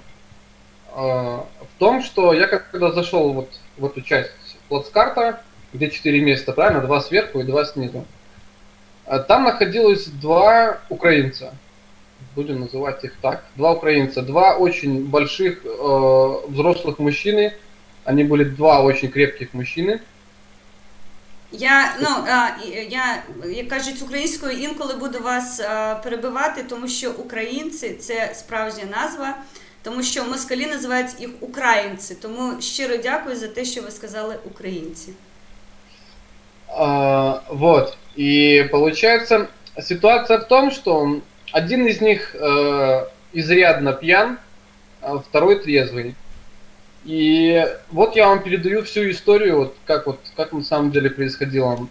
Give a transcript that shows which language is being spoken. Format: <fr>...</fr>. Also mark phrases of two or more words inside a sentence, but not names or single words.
<ru>В том, что я когда зашел вот в эту часть плацкарта, где 4 места, правильно, 2 сверху и 2 снизу, там находилось 2 украинца, будем называть их так, 2 украинца, 2 очень больших взрослых мужчины, они были 2 очень крепких мужчины,</ru> <uk>Я, як кажуть українською, інколи буду вас перебивати, тому що українці – це справжня назва, тому що москалі називають їх українці. Тому щиро дякую за те, що ви сказали українці.</uk> <ru>Вот. И получается, ситуация в том, что один из них изрядно пьян, а второй трезвый. И вот я вам передаю всю историю, как на самом деле происходило.</ru>